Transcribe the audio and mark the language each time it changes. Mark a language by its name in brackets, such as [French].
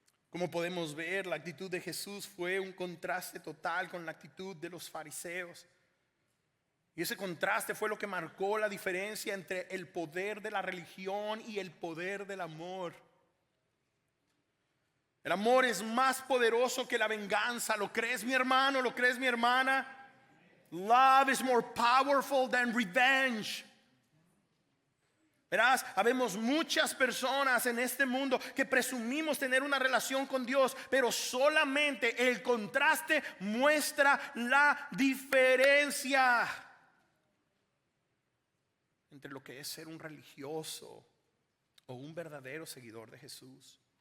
[Spanish] Como podemos ver, la actitud de Jesús fue un contraste total con la actitud de los fariseos. Y ese contraste fue lo que marcó la diferencia entre el poder de la religión y el poder del amor. El amor es más poderoso que la venganza. ¿Lo crees, mi hermano? ¿Lo crees, mi hermana? [English] Love is more powerful than revenge. [Spanish] Verás, habemos muchas personas en este mundo que presumimos tener una relación con Dios, pero solamente el contraste muestra la diferencia entre lo que es ser un religioso o un verdadero seguidor de Jesús.